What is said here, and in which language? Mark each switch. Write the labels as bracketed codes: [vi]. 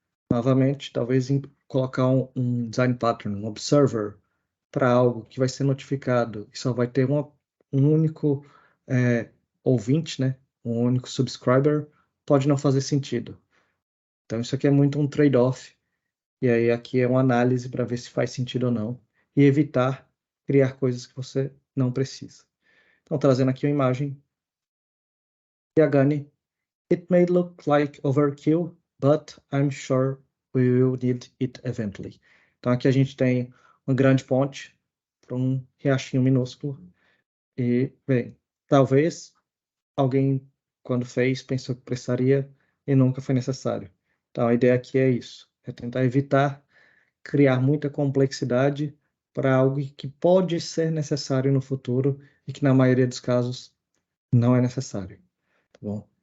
[pt] Novamente, talvez colocar um design pattern, um observer, para algo que vai ser notificado e só vai ter um único ouvinte, né? Um único subscriber, pode não fazer sentido. Então, isso aqui é muito um trade-off. E aí, aqui é uma análise para ver se faz sentido ou não. E evitar criar coisas que você não precisa. Então, trazendo aqui uma imagem. [en] Yagani, it may look like overkill, but I'm sure we will need it eventually. [pt] Então, aqui a gente tem uma grande ponte para um riachinho minúsculo. E, bem, talvez alguém, quando fez, pensou que precisaria e nunca foi necessário. Então, a ideia aqui é isso: é tentar evitar criar muita complexidade para algo que pode ser necessário no futuro e que, na maioria dos casos, não é necessário. Tá bom?